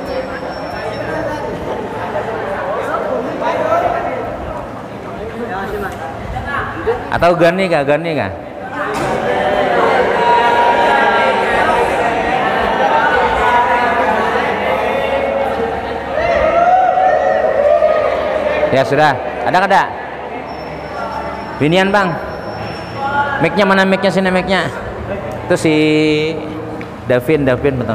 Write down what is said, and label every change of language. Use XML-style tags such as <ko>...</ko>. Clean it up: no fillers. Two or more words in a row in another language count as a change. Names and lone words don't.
<id>Atau Gani kah? Ya sudah, ada?</id> <bjn>Binian Bang.</bjn> <id>Mic-nya mana mic-nya, sini mic-nya. Itu si Davin betul.</id>